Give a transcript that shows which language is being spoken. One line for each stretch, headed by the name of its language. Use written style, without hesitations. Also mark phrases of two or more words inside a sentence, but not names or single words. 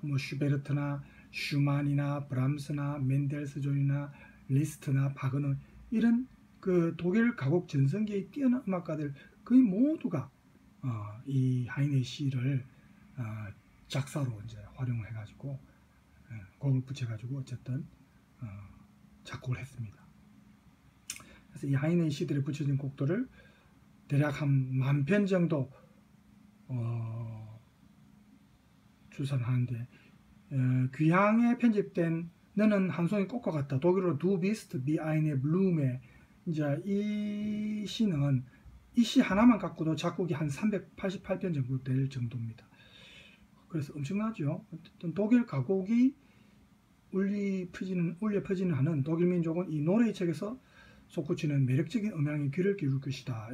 Korean: 뭐 슈베르트나 슈만이나 브람스나 멘델스존이나 리스트나 바그너, 이런 그 독일 가곡 전성기의 뛰어난 음악가들 거의 모두가 이 하이네 시를 작사로 이제 활용을 해가지고 곡을 붙여가지고 어쨌든 작곡을 했습니다. 그래서 이 하이네 시들에 붙여진 곡들을 대략 한 10,000편 정도 출산하는데, 귀향에 편집된 너는 한 송이 꽃과 같다, 독일어로
German: Du bist wie eine Blume,
Korean: 이제 이 시는 이 시 하나만 갖고도 작곡이 한 388편 정도 될 정도입니다. 그래서 엄청나죠. 어쨌든 독일 가곡이 울려 퍼지는 하는 독일 민족은 이 노래의 책에서 솟구치는 매력적인 음향에 귀를 기울일 것이다.